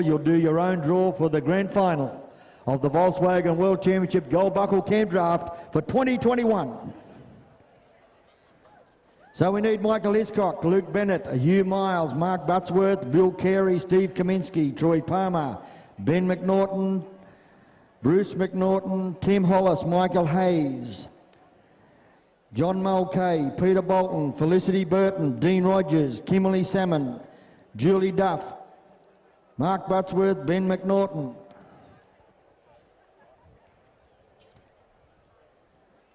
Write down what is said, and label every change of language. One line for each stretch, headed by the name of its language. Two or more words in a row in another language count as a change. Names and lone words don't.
English: You'll do your own draw for the grand final of the Volkswagen World Championship Gold Buckle Camp Draft for 2021. So we need Michael Hiscock, Luke Bennett, Hugh Miles, Mark Buttsworth, Bill Carey, Steve Kaminsky, Troy Palmer, Ben McNaughton, Bruce McNaughton, Tim Hollis, Michael Hayes, John Mulcahy, Peter Bolton, Felicity Burton, Dean Rogers, Kimberly Salmon, Julie Duff, Mark Buttsworth, Ben McNaughton.